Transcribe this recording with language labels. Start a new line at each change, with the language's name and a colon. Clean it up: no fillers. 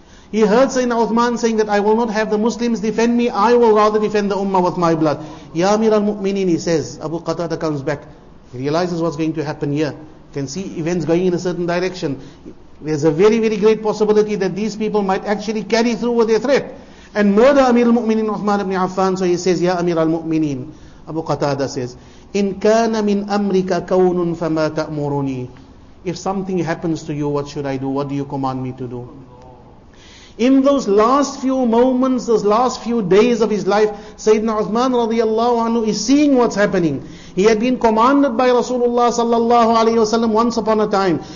English: He heard Sayyidina Uthman saying that I will not have the Muslims defend me, I will rather defend the Ummah with my blood. Ya Amir al-Mu'mineen, he says. Abu Qatada comes back. He realizes what's going to happen here. You can see events going in a certain direction. There's a very, very great possibility that these people might actually carry through with their threat and murder Amir al-Mu'mineen Uthman ibn Affan. So he says, Ya Amir al-Mu'mineen. Abu Qatada says,
Arabic: إن كان من أمرك كون فما تأمرني.
English: If something happens to you, what should I do? What do you command me to do? In those last few moments, those last few days of his life, Sayyidina Uthman radiallahu anhu is seeing what's happening. He had been commanded by Rasulullah sallallahu alayhi wa sallam once upon a time.